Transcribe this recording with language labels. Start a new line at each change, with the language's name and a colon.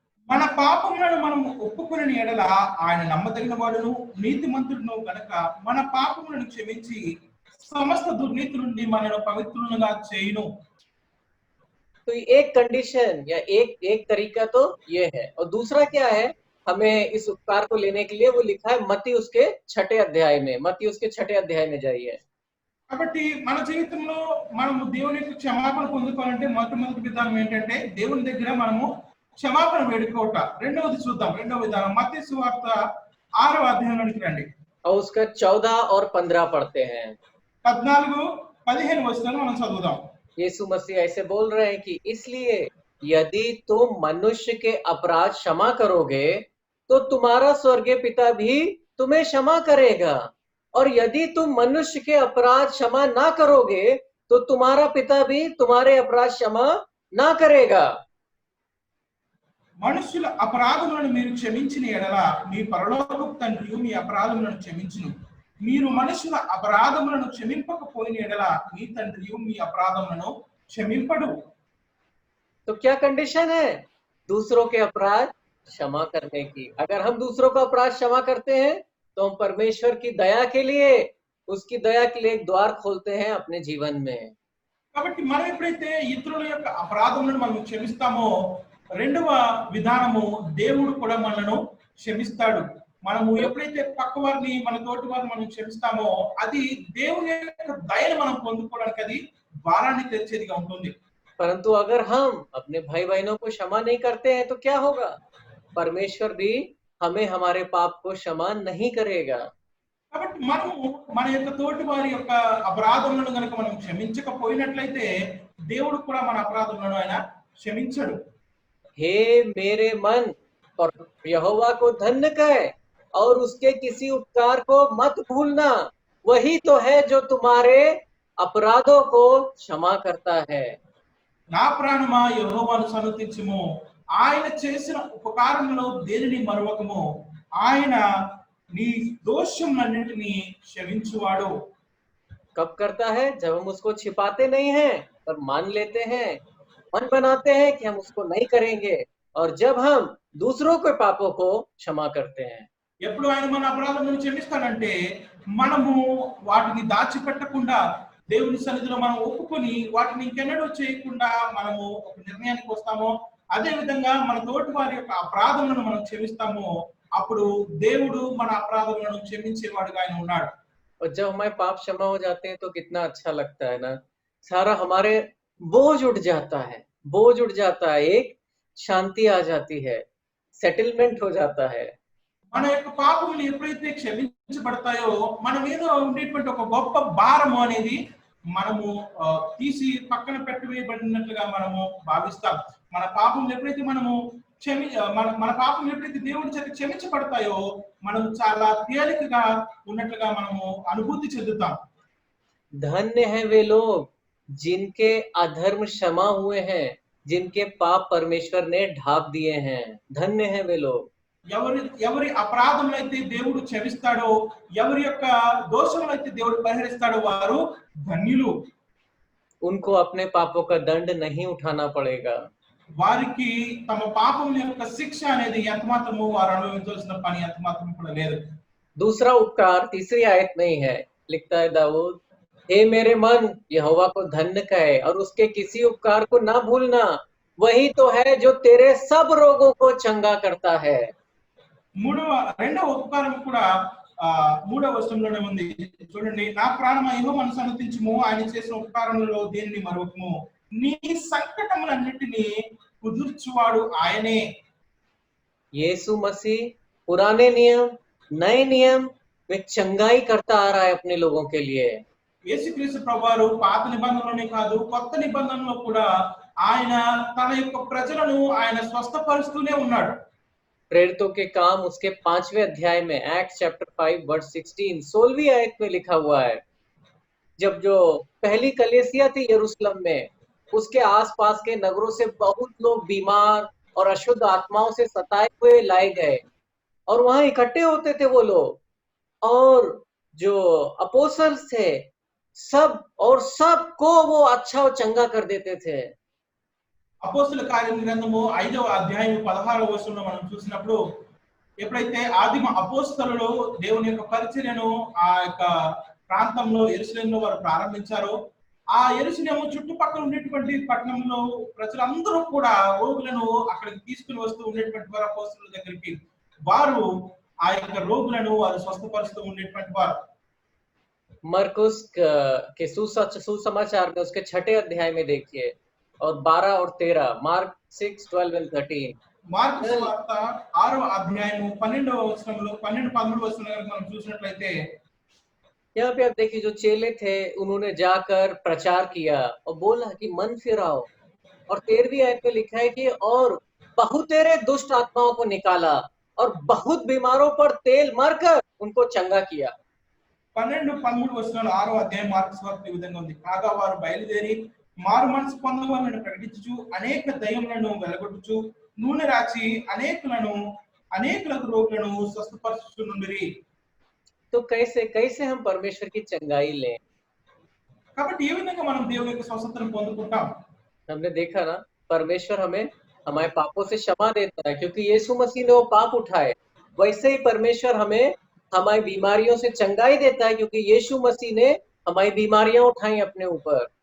Telugu: మన పాపములను మనం ఒప్పుకుని ఎడల ఆయన నమ్మదగిన వాడును నీతిమంతుడును గనక మన పాపములను క్షమించి సమస్త దుర్నీతి నుండి మనను పవిత్రులుగా చేయును.
Hindi: तो एक कंडीशन या एक तरीका तो ये है, और दूसरा क्या है, हमें इस उपकार को लेने के लिए वो लिखा है मत्ती उसके 6 अध्याय में। मत्ती उसके 6 अध्याय में जाइए।
Telugu: కాబట్టి మన జీవితంలో మనము దేవుని యొక్క క్షమాపణ పొందుకోవాలంటే మొట్టమొదటి విధానం ఏంటంటే దేవుని దగ్గర మనము క్షమాపణ వేడుకోవట. రెండవది చూద్దాం. రెండవ విధానం మత్తయి సువార్త 6వ అధ్యాయంలోనికి రండి.
Hindi: और उसका 14 और 15 पढ़ते हैं।
Telugu: 14, 15 వచనాలు మనం చదువుదాం.
Hindi: यीशु मसीह ऐसे बोल रहे हैं कि इसलिए यदि तुम मनुष्य के अपराध क्षमा करोगे तो तुम्हारा स्वर्गीय पिता भी तुम्हें क्षमा करेगा, और यदि तुम मनुष्य के अपराध क्षमा ना करोगे तो तुम्हारा पिता भी तुम्हारे अपराध क्षमा ना करेगा।
Telugu: మనుషుల అపరాధములను మీరు క్షమించిన ఎడల మీ పరలోకపు తండ్రి మీ అపరాధములను క్షమించును. మీరు మనుషుల అపరాధములను క్షమింపకపోయిన ఎడల మీ తండ్రి మీ అపరాధములను క్షమింపడు.
Hindi: तो क्या कंडीशन है दूसरों के अपराध क्षमा करने की? अगर हम दूसरों का अपराध क्षमा करते हैं तो हम परमेश्वर की दया के लिए, उसकी दया के लिए एक द्वार खोलते हैं अपने जीवन में।
Telugu: కాబట్టి మనం ఎప్పుడైతే ఇతరుల యొక్క అపరాధములను మనం క్షమిస్తామో రెండవ విధానము దేవుడు కూడా మనలను క్షమిస్తాడు. మనము ఎప్పుడైతే పక్క వారిని మన తోటి వారిని మనం క్షమిస్తామో అది దేవుని యొక్క దయను మనం పొందుకోవడానికి అది ద్వారాన్ని తెరిచేదిగా ఉంటుంది.
Hindi: परंतु अगर हम अपने भाई बहनों को क्षमा नहीं करते हैं तो क्या होगा? परमेश्वर भी हमें हमारे पाप को क्षमा नहीं करेगा।
Telugu: కాబట్టి మనము మన యొక్క తోటి వారి యొక్క అపరాధములను గనుక మనం క్షమించకపోయినట్లయితే దేవుడు కూడా మన అపరాధములను ఆయన క్షమించడు.
Hindi: हे मेरे मन, और यहोवा को धन्य कहे और उसके किसी उपकार को मत भूलना, वही तो है जो तुम्हारे अपराधों को क्षमा करता है।
Telugu: నా ప్రాణమా యెహోవాను సన్నుతించుము, ఆయన చేసిన ఉపకారములో దేనిని మరువకము, ఆయన నీ దోషములన్నిటిని క్షమించువాడు.
Hindi: कब करता है? जब हम उसको छिपाते नहीं हैं पर मान लेते हैं, मन बनाते हैं कि हम उसको नहीं करेंगे, और जब हम दूसरों के पापों को क्षमा करते हैं।
Telugu: ఎప్పుడు ఆయన మన అపరాధములను క్షమిస్తాడంటే మనము వాటిని దాచిపెట్టకుండా దేవుని సన్నిధిలో మనం ఒప్పుకొని వాటిని ఇంకెన్నడూ చేయకుండా మనము ఒక నిర్ణయానికి వస్తామో, అదే విధంగా మన తోటి వారి యొక్క అపరాధములను మనం క్షమిస్తామో అప్పుడు దేవుడు మన అపరాధములను క్షమించేవాడుగా ఆయన ఉన్నాడు.
Hindi: और जब हमारे पाप क्षमा हो जाते हैं तो कितना अच्छा लगता है ना, सारा हमारे बोझ उठ जाता है, बोझ उठ जाता है, एक शांति आ जाती है, सेटलमेंट हो जाता है।
Telugu: మన యొక్క పాపములు ఎప్పుడైతే క్షమించబడతాయో మన మీద ఉండేటువంటి ఒక గొప్ప భారము అనేది మనము తీసి పక్కన పెట్టవేయబడినట్లుగా మనము భావిస్తాం. మన పాపములు ఎప్పుడైతే మనము మన పాపములు ఎప్పుడైతే దేవుడి చేత క్షమించబడతాయో మనం చాలా తేలికగా ఉన్నట్లుగా మనము అనుభూతి చెందుతాం.
Hindi: धन्य है वे लोग जिनके अधर्म क्षमा हुए हैं, जिनके पाप परमेश्वर ने ढांप दिए हैं। धन्य है वे लोग।
Telugu: ఎవరి అపరాధములైతే దేవుడు క్షమిస్తాడో, ఎవరి యొక్క దోషములైతే దేవుడు పరిహరిస్తాడో వారు ధన్యులు.
Hindi: उनको अपने पापों का दंड नहीं उठाना पड़ेगा।
Telugu: వారికి తమ పాపముల యొక్క శిక్ష అనేది ఎంత మాత్రము వారు అనుభవించాల్సిన పని ఎంత మాత్రం కూడా లేదు.
Hindi: दूसरा उपकार तीसरी आयत में ही है, लिखता है दाऊद, हे मेरे मन, यहोवा को धन्य कहे और उसके किसी उपकार को ना भूलना, वही तो है जो तेरे सब रोगों को चंगा करता है।
Telugu: రెండవ ఉపకారం కూడా 3వ వచనంలోనే ఉంది. చూడండి, నా ప్రాణమా యెహోవాను సన్నుతించుము, ఆయన చేసిన ఉపకారములలో దేనిని మరువకము, నీ సంకటములన్నిటిని కుదుర్చువాడు ఆయనే.
Hindi: यीशु मसीह पुराने नियम नए नियम में चंगाई करता आ रहा है अपने लोगों के लिए।
Telugu: యేసుక్రీస్తు ప్రభువారు పాత నిబంధనలోనే కాదు కొత్త నిబంధనలో కూడా ఆయన తన యొక్క ప్రజలను ఆయన స్వస్థపరుస్తూనే ఉన్నాడు.
Hindi: प्रेरितों के काम उसके 5वें अध्याय में,
English: act chapter 5 verse 16,
Hindi: 16वीं आयत में लिखा हुआ है, जब जो पहली कलीसिया थी यरूशलेम में, उसके आसपास के नगरों से बहुत लोग बीमार और अशुद्ध आत्माओं से सताए हुए लाए गए और वहां इकट्ठे होते थे वो लोग, और जो अपोस्टल्स थे सबको वो अच्छा और चंगा कर देते थे।
Telugu: అపోస్తల కార్యం గ్రంథము 5వ అధ్యాయం 16వ వచనంలో మనం చూసినప్పుడు ఎప్పుడైతే ఆదిమ అపోస్తలులు దేవుని యొక్క పరిచర్యను ఆ యొక్క ప్రాంతంలో యెరూషలేములో వారు ప్రారంభించారో, ఆ యెరూషలేము చుట్టుపక్కల ఉండేటువంటి పట్టణంలో ప్రజలందరూ కూడా రోగులను అక్కడికి తీసుకుని వస్తూ ఉండేటువంటి వారు అపోస్తలుల దగ్గరికి, వారు ఆ యొక్క రోగులను వారు స్వస్థపరుస్తూ ఉండేటువంటి వారు.
Hindi: मरकुस के सुसमाचार में उसके 6ठे अध्याय में देखिए, और 12 और 13, मार्क 6, 12 and 13।
Telugu: మార్కు సువార్త 6వ అధ్యాయము 12వ వచనంలో 12 13 వచనాలు మనం చూసినట్లయితే
Hindi: यहाँ पे आप देखिए जो चेले थे उन्होंने जाकर प्रचार किया और बोला कि मन फिराओ। और 13वीं आयत में लिखा है कि और बहुतेरे दुष्ट आत्माओं को निकाला और बहुत बीमारों पर तेल मरकर उनको चंगा किया।
Telugu: 12 13 వచనాలు 6వ అధ్యాయం మార్కు సువార్త ఈ విధంగా ఉంది. కాగా వారు బయలుదేరి మారు మనసు పొందవాలని ప్రకటించుచు అనేక దయ్యములను వెలగొట్టుచు నూనె రాచి అనేకులకు రోగులను స్వస్థపరచుచుండిరి.
Hindi: तो कैसे कैसे हम परमेश्वर की चंगाई लें?
Telugu: కాబట్టి ఏ విధంగా మనం దేవుని యొక్క స్వస్థతను పొందుకుంటాం?
Hindi: हमने देखा ना, परमेश्वर हमें हमारे पापों से क्षमा देता है क्योंकि यीशु मसीह ने वो पाप उठाए। वैसे ही परमेश्वर हमें हमारी बीमारियों से चंगाई देता है क्योंकि यीशु मसीह ने हमारी बीमारियां उठाई अपने ऊपर।